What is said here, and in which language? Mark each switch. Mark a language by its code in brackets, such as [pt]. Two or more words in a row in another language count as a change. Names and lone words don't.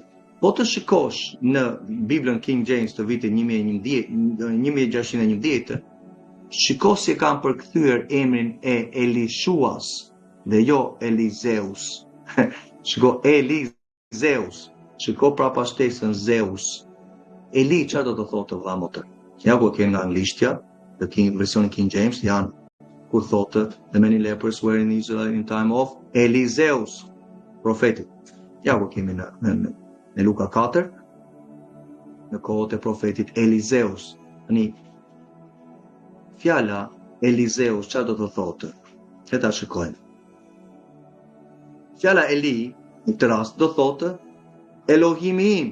[sq] Po të shikosh në Biblën King James të vitit 1611, shiko si e kanë përkthyer emrin e Elishuas dhe jo Elizeus. Shiko Elizeus. Shiko prapa shtesën Zeus. Eli çfarë do të thotë, vëlla motër? Ja ku ke nga anglishtja, versionin King James janë kur thotë [en] the many lepers were in Israel in time of Elizeus, [sq] profetit. Ja ku kemi në Luka 4, në kohët e profetit Elizeus. Tani, fjala Elizeus çfarë do të thotë? Le ta shikojmë. Fjala Eli në këtë rast do thotë Elohimi im.